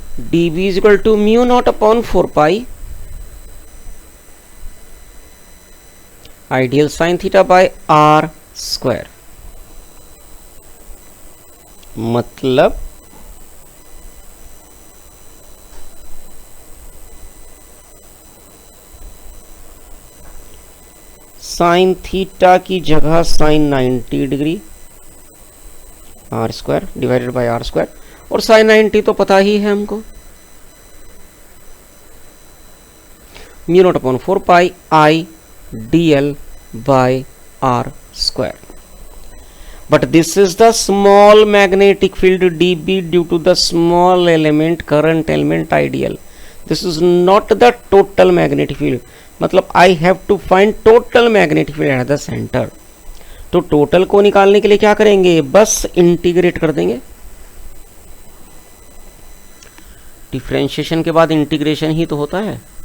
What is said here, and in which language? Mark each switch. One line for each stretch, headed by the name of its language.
English: dB is equal to mu naught upon 4 pi ideal sin theta by r square।
Hindi: मतलब sine theta की जगह sign 90 degree r square divided by r square, और sign 90 तो पता ही है हमको, mu naught upon 4 pi I D L by are square.
English: But this is the small magnetic field dB due to the small element current element ideal. This is not the total magnetic field. मतलब I have to find total magnetic field at the center.
Hindi: तो total को निकालने के लिए क्या करेंगे, बस integrate कर देंगे. डिफरेंशिएशन के बाद इंटीग्रेशन ही तो होता है.